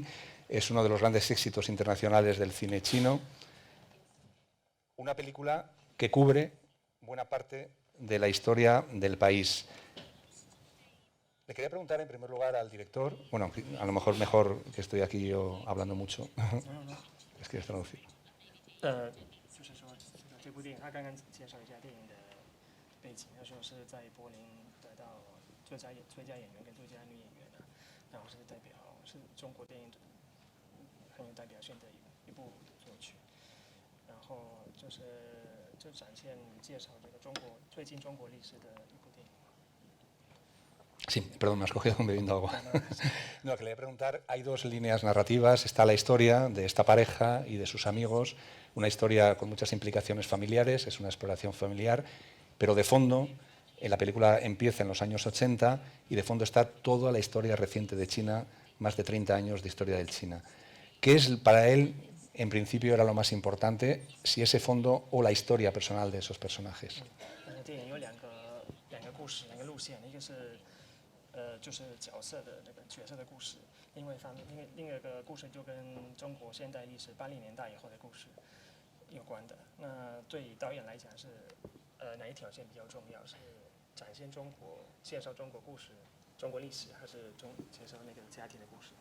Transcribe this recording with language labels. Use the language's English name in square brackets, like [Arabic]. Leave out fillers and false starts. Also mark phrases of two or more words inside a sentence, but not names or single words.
[Spanish] Es uno de los grandes éxitos internacionales del cine chino. Una película que cubre buena parte de la historia del país. Le quería preguntar en primer lugar al director, bueno, a lo mejor que estoy aquí yo hablando mucho. Es que es traducir. [Chinese] 就是说这部电影，他刚刚介绍一下电影的背景，他说是在柏林得到最佳演员跟最佳女演员的，然后是代表是中国电影很有代表性的一部作曲，然后就展现介绍这个最近中国历史的一部电影。 [Spanish] Sí, perdón, me has cogido bebiendo agua. No, que le voy a preguntar, hay dos líneas narrativas. Está la historia de esta pareja y de sus amigos, una historia con muchas implicaciones familiares, es una exploración familiar, pero de fondo, la película empieza en los años 80 y de fondo está toda la historia reciente de China, más de 30 años de historia del China. ¿Qué es para él, en principio, era lo más importante, si ese fondo o la historia personal de esos personajes? [Chinese] 电影有两个故事，两个路线，一个是就是角色的这个角色的故事，另外一个故事就跟中国现代历史80年代以后的故事有关的。那对导演来讲是哪一条线比较重要？是展现中国、介绍中国故事， 中国历史，还是介绍那个家庭的故事？